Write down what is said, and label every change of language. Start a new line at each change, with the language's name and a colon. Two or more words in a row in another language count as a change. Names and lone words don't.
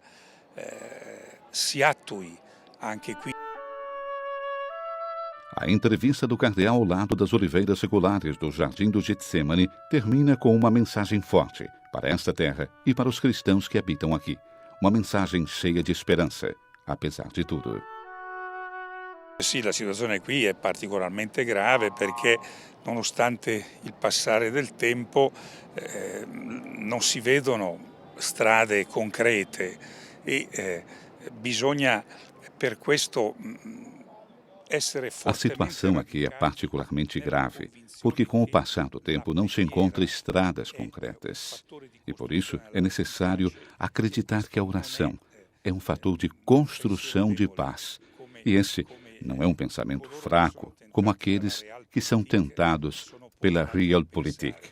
Portuguese: A entrevista do cardeal ao lado das oliveiras seculares do Jardim do Getsemane termina com uma mensagem forte para esta terra e para os cristãos que habitam aqui. Uma mensagem cheia de esperança, apesar de tudo.
Italian: Sì, la situazione qui è particolarmente grave perché nonostante il passare del tempo non si vedono strade concrete e bisogna per questo essere fortemente.
Portuguese: A situação aqui é particularmente grave porque com o passar do tempo não se encontra estradas concretas. E por isso é necessário acreditar que a oração é um fator de construção de paz. E esse não é um pensamento fraco, como aqueles que são tentados pela Realpolitik.